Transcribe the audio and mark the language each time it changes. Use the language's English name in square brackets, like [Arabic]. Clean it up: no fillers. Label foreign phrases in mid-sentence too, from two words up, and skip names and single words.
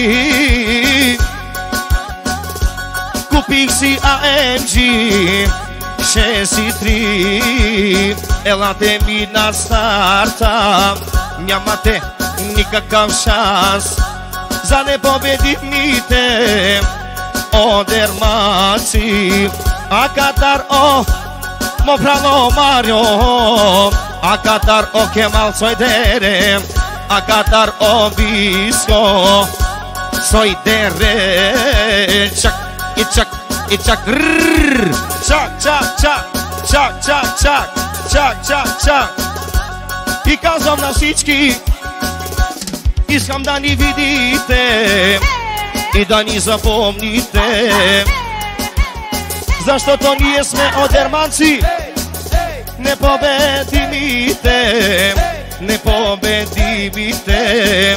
[Bulgarian] Купих си AMG 6-3. Елате ми на старта. Нямате никакъв шанс за непобедимите дерманци. [Romany] А Катар, о, мо прано Марио, а Катар, о Кемал Сойдере, а Катар, о Биско Сойдере. [Bulgarian] Чак и чак и чак, чак, чак, чак, чак, чак, чак, чак, чак, чак. И казвам на всички, искам да ни видите и да ни запомните, защото ние сме дерманци, непобедимите, непобедимите.